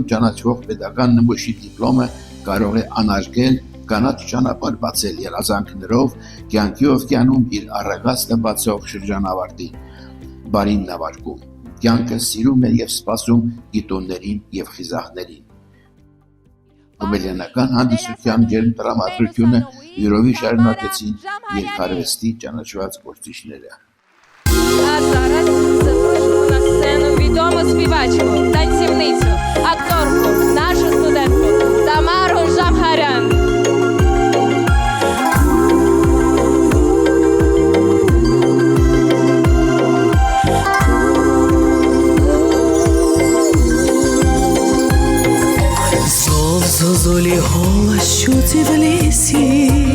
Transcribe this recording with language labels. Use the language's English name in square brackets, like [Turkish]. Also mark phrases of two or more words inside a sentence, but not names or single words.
[Armenian] ճանաչվող pedagogan նմուշի դիպլոմը կարող է անարգել կանաչ ճանապարհ բացել երազանքներով կյանքի օվկիանում իր առագաստը բացող շրջանավարտին։ Բարին նավարկում, կյանքը սիրում է եւ սպասում գիտոններին եւ խիզախներին։ Կոմեդիանական հանդիսության ջերմ տրամադրությունը յուրովի շարունակեցին երկարվեստի ճանաչված գործիչները։ [Ukrainian] А зараз запрошую на сцену відому співачку, танцівницю, акторку, нашу студентку Тамару Жамгарян. Зозулі голос чути в лісі,